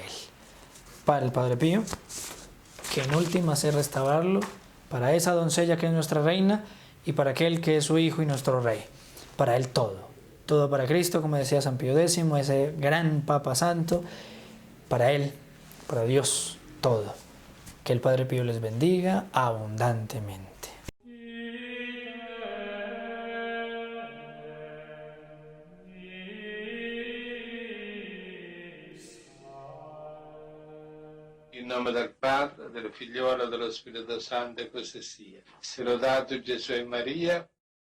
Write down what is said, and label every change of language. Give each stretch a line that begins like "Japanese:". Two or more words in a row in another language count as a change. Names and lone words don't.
Spanish: Para el Padre Pío, que en última hace restaurarlo, para esa doncella que es nuestra reina y para aquel que es su hijo y nuestro rey. Para él todo. Todo para Cristo, como decía San Pío X, ese gran Papa Santo. Para él, para Dios, todo. Que el Padre Pío les bendiga abundantemente.
Italian: In nome del Padre, del Figliolo e dello Spirito Santo, e così sia. Sia lodato Gesù e Maria.